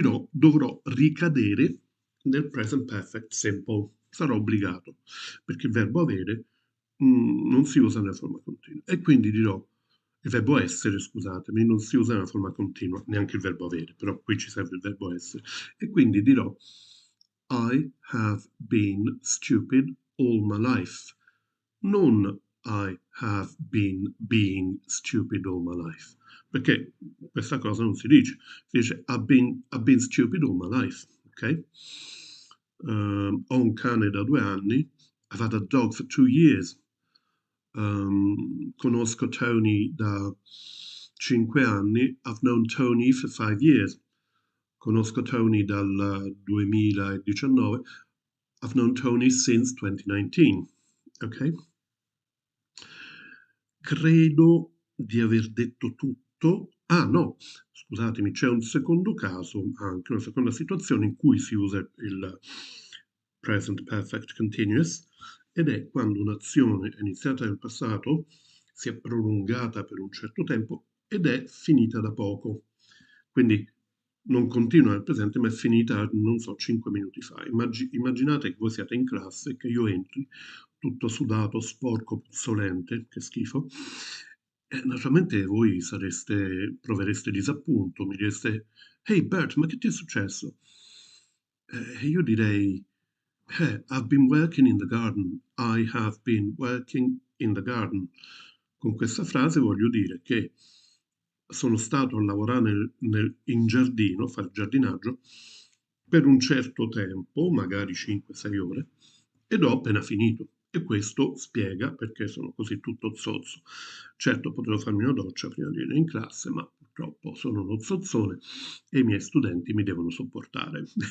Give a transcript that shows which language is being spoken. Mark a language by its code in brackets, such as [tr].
[it] Dovrò ricadere nel present perfect simple, sarò obbligato, perché il verbo avere non si usa nella forma continua. E quindi dirò, il verbo essere, scusatemi, non si usa nella forma continua, neanche il verbo avere, però qui ci serve il verbo essere. E quindi dirò, [en] I have been stupid all my life. Non I have been being stupid all my life. [it] Perché questa cosa non si dice [en] I've been stupid all my life, [it] ok? Ho un cane da 2 anni, [en] I've had a dog for 2 years. [it] Conosco Tony da 5 anni, [en] I've known Tony for 5 years. [it] Conosco Tony dal 2019, [en] I've known Tony since 2019. [it] Ok? Credo di aver detto tutto. Ah no, scusatemi, c'è un secondo caso, anche una seconda situazione in cui si usa il present perfect continuous ed è quando un'azione è iniziata nel passato, si è prolungata per un certo tempo ed è finita da poco. Quindi non continua nel presente, ma è finita, non so, 5 minuti fa. Immaginate che voi siate in classe e che io entri tutto sudato, sporco, puzzolente, che schifo. E naturalmente voi provereste disappunto, mi direste, hey Bert, ma che ti è successo? [en] E io direi, I've been working in the garden. I have been working in the garden. [it] Con questa frase voglio dire che sono stato a lavorare in giardino, fare giardinaggio, per un certo tempo, magari 5-6 ore, ed ho appena finito. E questo spiega perché sono così tutto zozzo. Certo, potevo farmi una doccia prima di venire in classe, ma purtroppo sono uno zozzone e i miei studenti mi devono sopportare.